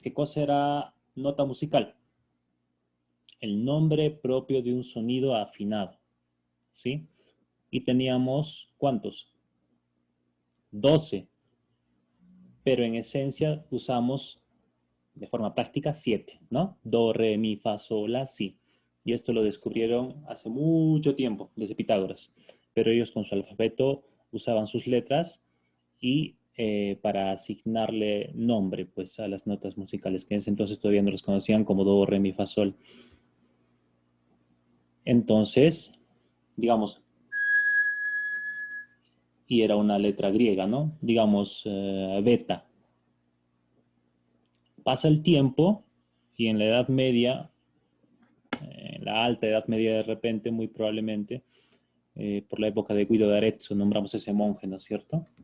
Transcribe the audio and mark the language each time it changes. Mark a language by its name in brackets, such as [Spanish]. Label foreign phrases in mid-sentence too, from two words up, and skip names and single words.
[Spanish] ¿Qué cosa era nota musical? El nombre propio de un sonido afinado, ¿sí? Y teníamos, ¿cuántos? 12. Pero en esencia usamos de forma práctica 7, ¿no? Do, re, mi, fa, sol, la, si. Y esto lo descubrieron hace mucho tiempo, desde Pitágoras. Pero ellos con su alfabeto usaban sus letras y para asignarle nombre pues, a las notas musicales, que en ese entonces todavía no los conocían como do, re, mi, fa, sol. Entonces, digamos, y era una letra griega, ¿no? Digamos, beta. Pasa el tiempo y en la Edad Media, en la alta Edad Media de repente, muy probablemente, por la época de Guido de Arezzo, nombramos a ese monje, ¿no es cierto?